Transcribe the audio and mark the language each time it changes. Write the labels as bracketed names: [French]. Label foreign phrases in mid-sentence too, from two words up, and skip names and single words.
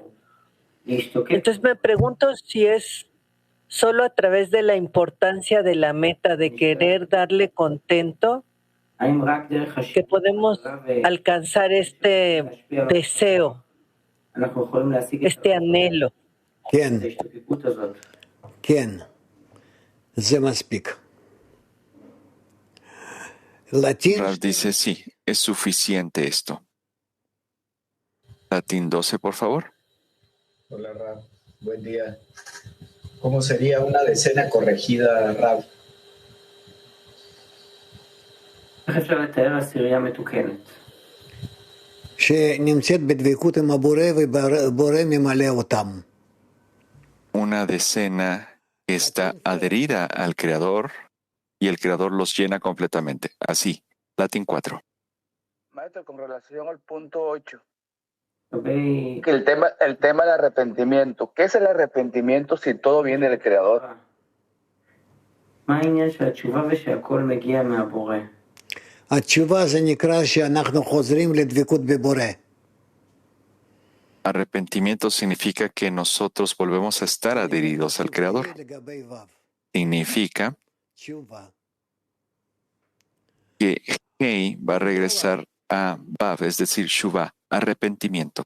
[Spanish] Entonces me pregunto si es solo a través de la importancia de la meta, de querer darle contento, que podemos alcanzar este deseo, este anhelo. [Hebrew] כן, זה מספיק. [Spanish] Rav dice, sí, es suficiente esto. Latín 12, por favor. Hola, Rav. Buen día. ¿Cómo sería una decena corregida, Rav? [Hebrew] שנמצאת בדבקות עם הבורא ובורא ממלא אותם. [Spanish] Una decena que está adherida al Creador y el Creador los llena completamente. Así, Latín 4. Maestro, con relación al punto 8. Que el tema del arrepentimiento. ¿Qué es el arrepentimiento si todo viene del Creador? [Hebrew] התשובה זה נקרא שאנחנו חוזרים לדבקות בבורא. [Spanish] Arrepentimiento significa que nosotros volvemos a estar adheridos al Creador. Significa que Hei va a regresar a Vav, es decir, Shuvah, arrepentimiento.